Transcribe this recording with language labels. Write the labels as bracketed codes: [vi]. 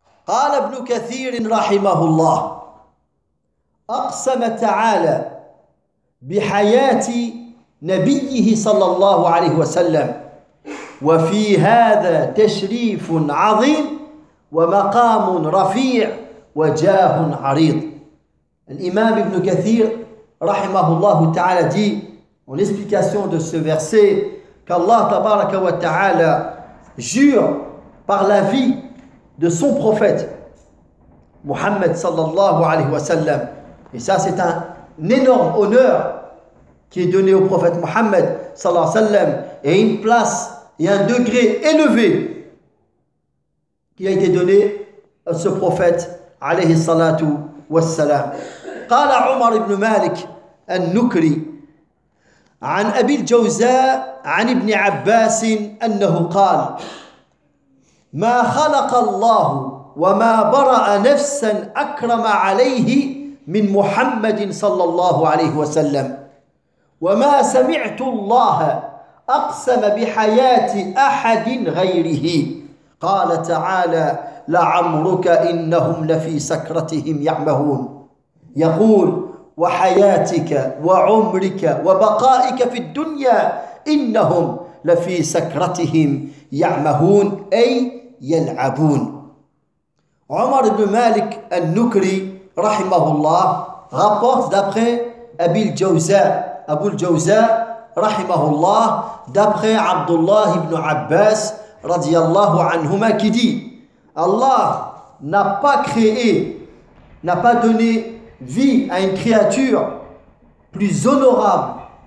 [ar] قال ابن كثير رحمه الله أقسم تعالى بحياة نبيه صلى الله عليه وسلم وفي هذا تشريف عظيم ومقام رفيع وجاه عريض. الإمام ابن كثير رحمه الله تعالى [fr] dit en explication de ce verset qu'Allah [ar] تبارك وتعالى [fr] jure par la vie de son prophète Muhammad sallallahu alayhi wa sallam. Et ça, c'est un énorme honneur qui est donné au prophète Muhammad sallallahu alayhi wa sallam, et une place et un degré élevé qui a été donné à ce prophète alayhi salatu wa salam. [ar] قال عمر بن مالك النكري عن أبي الجوزاء عن ابن عباس أنه قال ما خلق الله وما برأ نفسا أكرم عليه من محمد صلى الله عليه وسلم وما سمعت الله أقسم بحياة أحد غيره قال تعالى لعمرك إنهم لفي سكرتهم يعمهون يقول وحياتك وعمرك وبقائك في الدنيا إنهم لفي سكرتهم يعمهون أي يلعبون. [fr] عمر بن مالك النكري [ar] رحمه الله [fr] rapporte d'après أبي الجوزاء أبو الجوزاء رحمه الله d'après عبد الله بن عباس [ar] رضي الله عنهما [fr] qui dit Allah n'a pas créé, n'a pas donné vie à une créature plus honorable,